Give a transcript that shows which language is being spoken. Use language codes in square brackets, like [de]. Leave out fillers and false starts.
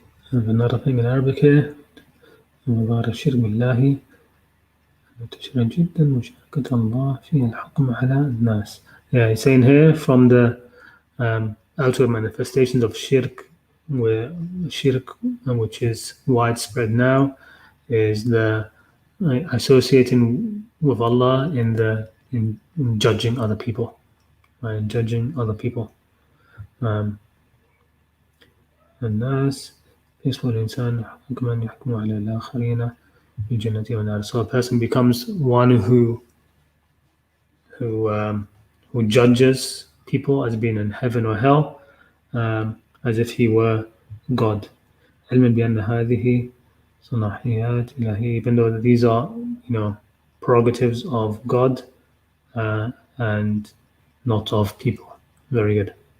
[en] Another thing in Arabic here, [ar] الشرك بالله منتشرا جدا مشاركة الله في الحكم على الناس. [en] Yeah, he's saying here from the outward manifestations of shirk, which is widespread now, is the associating with Allah in judging other people, right? Judging other people. [ar] الناس يسوى الإنسان حكما يحكم على الآخرين بالجنة والنار. [en] So a person becomes one who judges people as being in heaven or hell, as if he were God. [ar] علما بأن هذه صلاحيات إلهية, [en] even though these are prerogatives of God and not of people. Very good.